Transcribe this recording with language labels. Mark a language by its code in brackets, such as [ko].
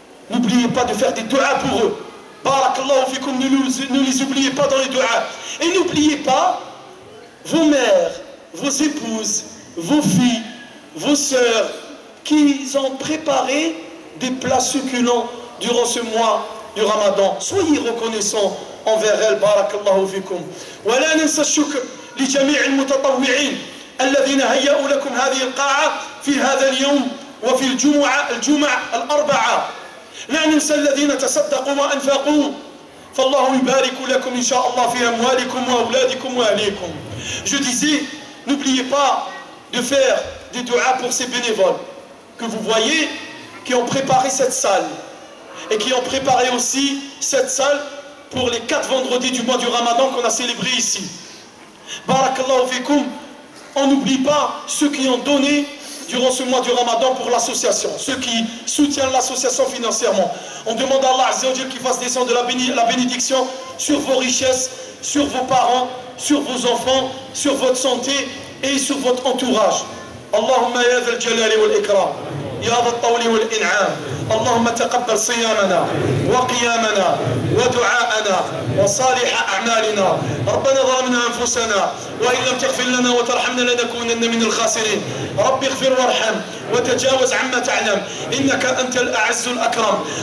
[fr] N'oubliez pas de faire des du'as pour eux. [ar] Barakallahu fikum, [fr] ne les oubliez pas dans les du'as. Et n'oubliez pas vos mères, vos épouses, vos filles, vos sœurs qui ont préparé des plats succulents durant ce mois du Ramadan. Soyez reconnaissants envers elles. [ar] Barakallahu fikum. ولا ننسى الشكر لجميع المتطوعين الذين هيئوا لكم هذه القاعة في هذا اليوم وفي الجمعة الأربعة. لا ننسى الذين تصدقوا وأنفقوا فالله يبارك لكم إن شاء الله في أموالكم وأولادكم وأهليكم. [fr] Je disais, n'oubliez pas de faire des du'as pour ces bénévoles que vous voyez qui ont préparé cette salle et qui ont préparé aussi cette salle pour les 4 vendredis du mois du Ramadan qu'on a célébré ici. [ar] Barakallahu fikum. [fr] On n'oublie pas ceux qui ont donné durant ce mois du Ramadan pour l'association, ceux qui soutiennent l'association financièrement. On demande à Allah [ar] Azza wa Jal [fr] qu'il fasse descendre la bénédiction sur vos richesses, sur vos parents, sur vos enfants, sur votre santé et sur votre entourage. [ar] Allahumma ya dhal jalali wal ikram, ya dhal tawli wal in'am. اللهم تقبل صيامنا وقيامنا ودعاءنا وصالح أعمالنا. ربنا ظلمنا أنفسنا وإن لم تغفر لنا وترحمنا لنكونن من الخاسرين. رب اغفر وارحم وتجاوز عما تعلم إنك أنت الأعز الأكرم.